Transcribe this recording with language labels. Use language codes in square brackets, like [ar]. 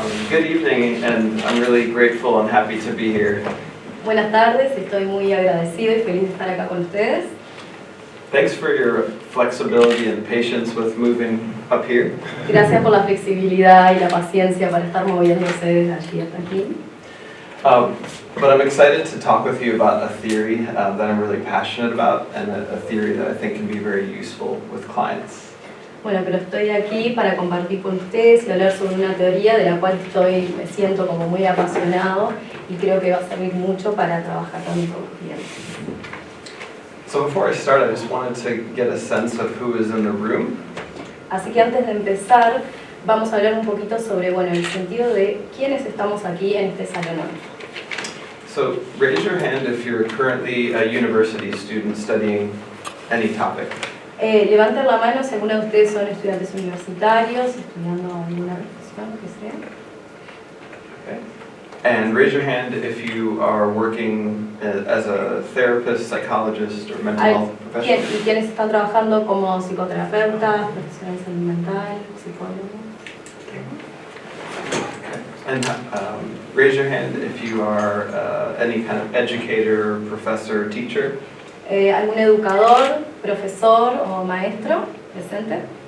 [en] Good evening, and I'm really grateful and happy to be here. [es] Buenas tardes, estoy muy agradecido y feliz de estar acá con ustedes. [en] Thanks for your flexibility and patience with moving up here. [es] Gracias por la flexibilidad y la paciencia para estar moviéndose desde allí hasta aquí. [en] But I'm excited to talk with you about a theory that I'm really passionate about, and a theory that I think can be very useful with clients. [es] Bueno, pero estoy aquí para compartir con ustedes y hablar sobre una teoría de la cual me siento como muy apasionado y creo que va a servir mucho para trabajar con mis clientes. [en] So before I start, I just wanted to get a sense of who is in the room. [es] Así que antes de empezar, vamos a hablar un poquito sobre, el sentido de quiénes estamos aquí en este salón hoy. [en] So raise your hand if you're currently a university student studying any topic. [es] Levanten la mano si alguno de ustedes son estudiantes universitarios, estudiando alguna profesión, que sea. [en] Okay. And raise your hand if you are working as a therapist, psychologist, or mental health professional. [es] ¿Y quiénes están trabajando como psicoterapeutas, profesionales de salud mental, psicólogos? [en] And raise your hand if you are any kind of educator, professor, teacher. [es] ¿Algún educador, profesor o maestro presente?